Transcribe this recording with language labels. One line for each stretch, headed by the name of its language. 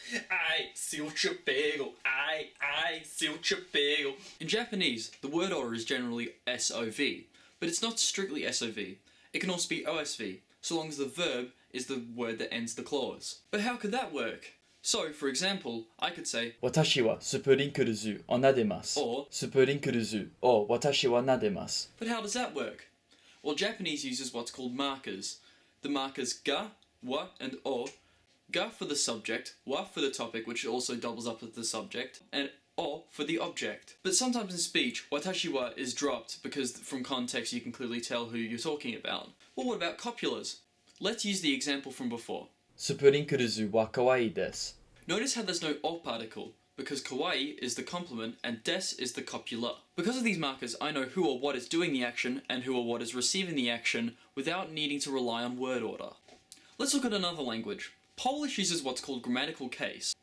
English: I seu chapego. I seu chapego. In Japanese, the word order is generally SOV, but it's not strictly SOV. It can also be OSV, so long as the verb is the word that ends the clause. But how could that work? So, for example, I could say
Japanese: 私はスプリンクルズを撫でます
English: or
Japanese: スプリンクルズを私は撫でます
English: But how does that work? Well, Japanese uses what's called markers. The markers ga, wa, and o. Ga for the subject, wa for the topic, which also doubles up as the subject, and o for the object. But sometimes in speech, watashi wa is dropped because from context you can clearly tell who you're talking about. Well, what about copulars? Let's use the example from before.
Japanese: スプリンクルズは可愛いです
English: Notice how there's no o particle. because kawaii is the complement and des is the copula. Because of these markers, I know who or what is doing the action and who or what is receiving the action without needing to rely on word order. Let's look at another language. Polish uses what's called grammatical case.